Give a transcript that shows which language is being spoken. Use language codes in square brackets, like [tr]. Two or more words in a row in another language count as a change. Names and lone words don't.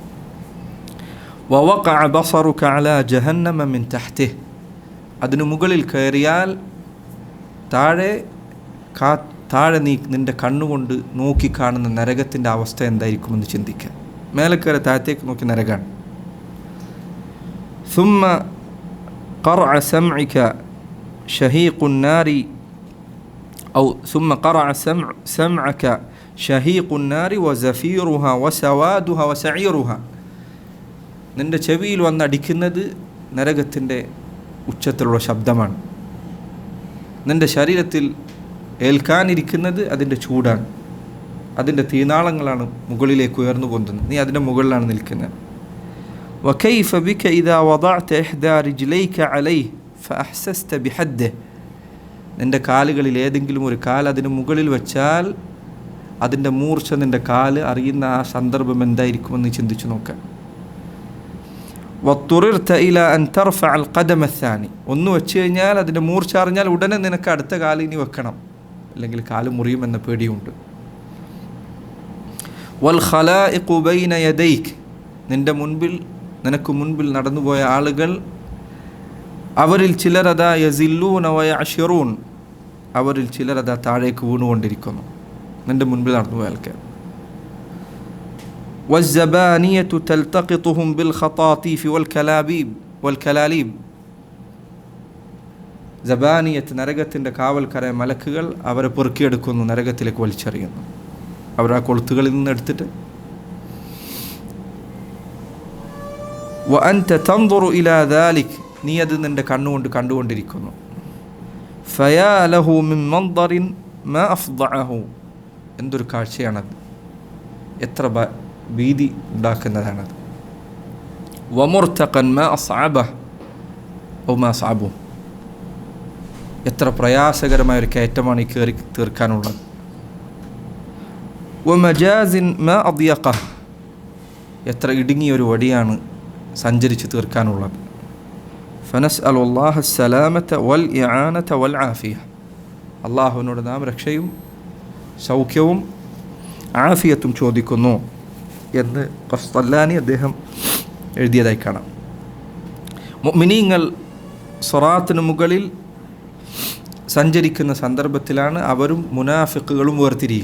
[ar] ووقع بصرك على جهنم من تحته, [ml] അതിനു മുകളിൽ കയറിയാൽ താഴെ നീ നിൻ്റെ കണ്ണുകൊണ്ട് നോക്കിക്കാണുന്ന നരകത്തിൻ്റെ അവസ്ഥ എന്തായിരിക്കുമെന്ന് ചിന്തിക്കുക. മേലക്കര താഴത്തേക്ക് നോക്കി നരകാണ്. [ar] ثم قرع سمعك شهيق النار أو ثم قرع سمعك شهيق النار وزفيرها وسوادها وسعيرها. [ml] നിൻ്റെ ചെവിയിൽ വന്നടിക്കുന്നത് നരകത്തിൻ്റെ ഉച്ചത്തിലുള്ള ശബ്ദമാണ്. നിൻ്റെ ശരീരത്തിൽ ഏൽക്കാനിരിക്കുന്നത് അതിൻ്റെ ചൂടാണ്. അതിൻ്റെ തീനാളങ്ങളാണ് മുകളിലേക്ക് ഉയർന്നു പൊന്തുന്നത്. നീ അതിൻ്റെ മുകളിലാണ് നിൽക്കുന്നത്. [ar] وكيف بك إذا وضعت إحدى رجليك عليه فأحسست بحده. [ml] നിൻ്റെ കാലുകളിൽ ഏതെങ്കിലും ഒരു കാൽ അതിന് മുകളിൽ വെച്ചാൽ അതിൻ്റെ മൂർച്ച നിൻ്റെ കാല് അറിയുന്ന ആ സന്ദർഭം എന്തായിരിക്കുമെന്ന് ചിന്തിച്ചു നോക്കാം. [ar] وَاضْطُرِرْتَ إِلَى أَنْ تَرْفَعَ الْقَدَمَ الثَّانِي. [ml] ഒന്ന് വെച്ച് കഴിഞ്ഞാൽ അതിൻ്റെ മൂർച്ച അറിഞ്ഞാൽ ഉടനെ നിനക്ക് അടുത്ത കാല് ഇനി വെക്കണം, അല്ലെങ്കിൽ കാല് മുറിയുമെന്ന പേടിയുണ്ട്. [ar] وَالْخَلَائِقُ بَيْنَ يَدَيْكَ. [ml] നിനക്ക് മുൻപിൽ നടന്നുപോയ ആളുകൾ, അവരിൽ ചിലരതാ [ar] يزلون ويعثرون, [ml] അവരിൽ ചിലരതാ താഴേക്ക് വീണുകൊണ്ടിരിക്കുന്നു നിൻ്റെ മുൻപിൽ നടന്നുപോയ ആൾക്കാർ. [ar] والزبانية تلتقطهم بالخطاطيف والكلاليب. [ml] സബാനിയത്ത് നരകത്തിൻ്റെ കാവൽക്കാരായ മലക്കുകൾ അവരെ പെറുക്കിയെടുക്കുന്നു, നരകത്തിലേക്ക് വലിച്ചെറിയുന്നു. അവർ ആ കൊളുത്തുകളിൽ നിന്ന് എടുത്തിട്ട് [ar] وأنت تنظر إلى ذلك. [ml] നീ അത് നിൻ്റെ കണ്ണുകൊണ്ട് കണ്ടുകൊണ്ടിരിക്കുന്നു. [ar] فيا له من منظر ما أفضعه. [ml] എന്തൊരു കാഴ്ചയാണത്, എത്ര ഭീതി ഉണ്ടാക്കുന്നതാണത്. [ar] ومرتقا ما أصعبه أو ما أصعبه. [ml] എത്ര പ്രയാസകരമായൊരു കയറ്റമാണ് ഈ കയറി തീർക്കാനുള്ളത്. [ar] ومجاز ما أضيقه. [ml] എത്ര ഇടുങ്ങിയൊരു വടിയാണ് സഞ്ചരിച്ച് തീർക്കാനുള്ളത്. [ar] فنسأل الله السلامة والإعانة والعافية. [ml] അള്ളാഹുവിനോട് നാം രക്ഷയും സൗഖ്യവും ആഫിയത്തും ചോദിക്കുന്നു എന്ന് ഖസ്തല്ലാനി അദ്ദേഹം എഴുതിയതായി കാണാം. മുഅ്മിനീങ്ങൾ സിറാത്തിന് മുകളിൽ സഞ്ചരിക്കുന്ന സന്ദർഭത്തിലാണ് അവരും മുനാഫിക്കുകളും വേർതിരിയുക.